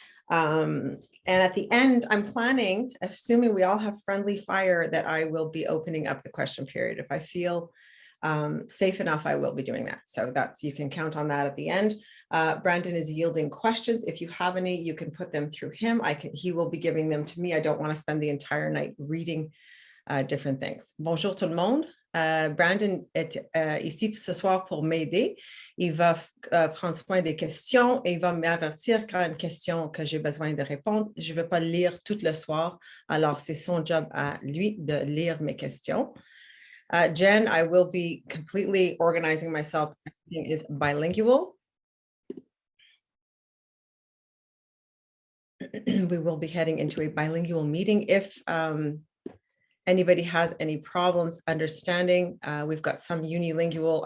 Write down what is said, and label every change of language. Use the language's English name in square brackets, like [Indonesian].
[English] And at the end, I'm planning, assuming we all have friendly fire, that I will be opening up the question period. If I feel safe enough, I will be doing that. So you can count on that at the end. Brandon is yielding questions. If you have any, you can put them through him. He will be giving them to me. I don't want to spend the entire night reading different things. [French] Bonjour tout le monde. Brandon est ici ce soir pour m'aider. Il va prendre soin des questions et il va m'avertir quand il y a une question que j'ai besoin de répondre. Je ne vais pas lire tout le soir, alors c'est son job à lui de lire mes questions. [English] Jen, I will be completely organizing myself. Everything is bilingual. We will be heading into a bilingual meeting. If anybody has any problems understanding, we've got some unilingual.